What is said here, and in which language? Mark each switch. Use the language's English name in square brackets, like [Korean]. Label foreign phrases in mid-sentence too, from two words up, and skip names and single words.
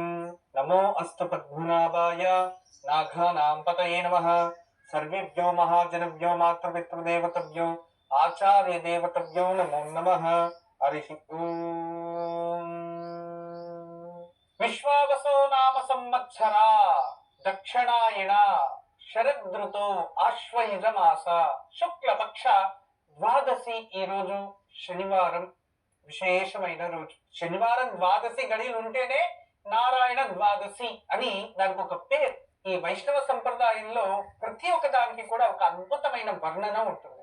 [Sanskrit] नमो अस्तु पद्मनाभाय नागानां पतये नमः। सर्वेभ्यो महाजनेभ्यो मातृपितृदेवतेभ्यो आचार्यदेवतेभ्यो नमो नमः। हरिः ओम्। विश्वावसो नाम संवत्सरा दक्षिणायण శరదృతో ఆశ్వయుజ మాస శుక్లపక్ష ద్వాదశి [Telugu] ఈ రోజు శనివారం విశేషమైన రోజు. శనివారం ద్వాదశి గడియలు ఉంటేనే నారాయణ ద్వాదశి అని దానికి ఒక పేరు. ఈ వైష్ణవ సంప్రదాయంలో ప్రతి ఒక్క దానికి కూడా ఒక అద్భుతమైన వర్ణన ఉంటుంది.